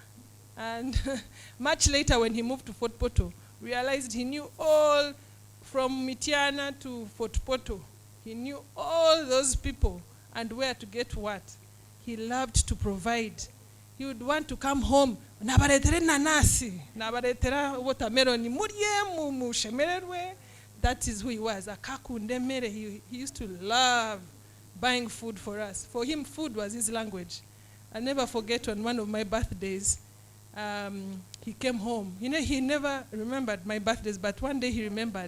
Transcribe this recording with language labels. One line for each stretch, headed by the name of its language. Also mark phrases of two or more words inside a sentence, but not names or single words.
English: And much later when he moved to Fort Poto, realized he knew all from Mitiana to Fort Poto. He knew all those people and where to get what. He loved to provide. He would want to come home.
Tooro: Nabaretere nanasi, nabaretera watermelon, muriye mushemererwe.
English: That is who he was.
Tooro: Akakunde mere.
English: He used to love buying food for us. For him, food was his language. I'll never forget on one of my birthdays, he came home. You know, he never remembered my birthdays, but one day he remembered.